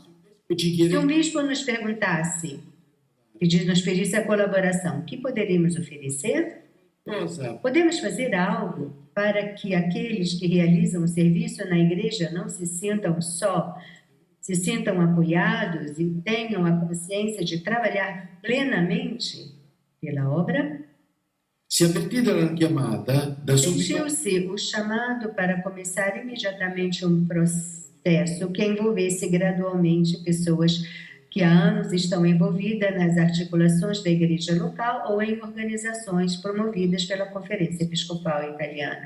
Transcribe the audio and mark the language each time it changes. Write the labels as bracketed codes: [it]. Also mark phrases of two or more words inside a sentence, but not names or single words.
[pt] Se um bispo nos perguntasse, nos pedisse a colaboração, o que poderíamos oferecer? Podemos fazer algo para que aqueles que realizam o serviço na igreja não se sintam só, se sintam apoiados e tenham a consciência de trabalhar plenamente pela obra? [it] Si avvertita la chiamata da subito. [pt] Sentiu-se o chamado para começar imediatamente um processo que envolvesse gradualmente pessoas que há anos estão envolvidas nas articulações da igreja local ou em organizações promovidas pela Conferência Episcopal Italiana.